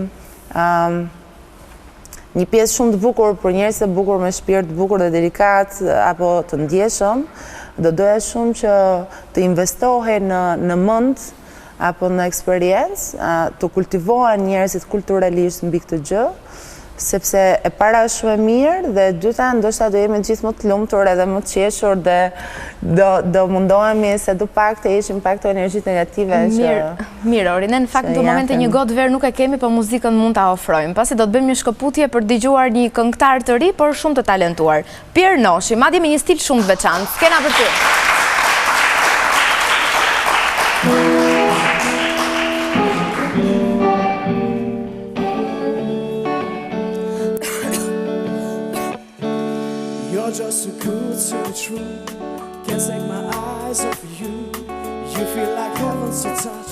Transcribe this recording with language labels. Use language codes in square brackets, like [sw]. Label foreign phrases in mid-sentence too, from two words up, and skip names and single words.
[sq] një pjesë shumë të bukur për njerëz të bukur me shpirt të bukur dhe delikat apo të ndjeshëm, do doja shumë që të investohen në mend apo në eksperiencë, të kultivohen njerëzit kulturalisht mbi këtë gjë, sepse e para është shumë e mirë dhe e dyta ndoshta do jemi gjithë më të lumtur edhe më të qeshur dhe do mundohemi sa do pak të heqim pak të energjitë negative që... Mirë, Ori, ne në fakt në momente një gotë verë nuk e kemi, po muzikën mund ta ofrojmë. Pasi do të bëjmë një shkëputje për dëgjuar një këngëtar të ri, por shumë të talentuar. Pierre Noshi, madje me një stil shumë të veçantë. Skena për ty. [en] Just too good to be true. Can't take my eyes off of you. You feel like heaven's to touch.